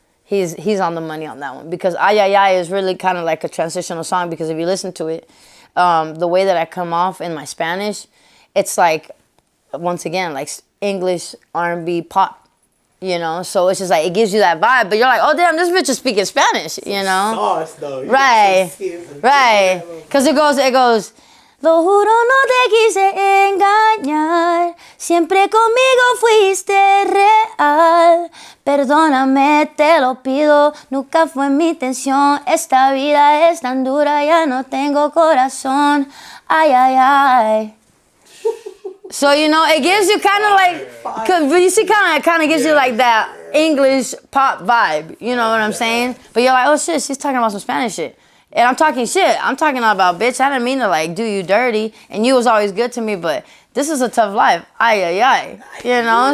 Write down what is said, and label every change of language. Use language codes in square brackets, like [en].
[en] He's on the money on that one, because Ay Ay Ay is really kind of like a transitional song, because if you listen to it, the way that I come off in my Spanish, it's like, once again, like English, R&B, pop. You know, so it's just like, it gives you that vibe, but you're like, oh damn, this bitch is speaking Spanish, you know? Sauce, though. Right, right. Because it goes, [es] lo juro no te quise engañar, siempre conmigo fuiste real, perdóname, te lo pido, nunca fue mi intención, esta vida es tan dura, ya no tengo corazón, ay, ay, ay. [en] So, you know, it gives you kind of like, cause you see, kind of gives you like that English pop vibe. You know what I'm saying? But you're like, oh shit, she's talking about some Spanish shit. And I'm talking shit. I'm talking about, bitch, I didn't mean to like do you dirty. And you was always good to me, but this is a tough life. Ay, ay, ay. You know?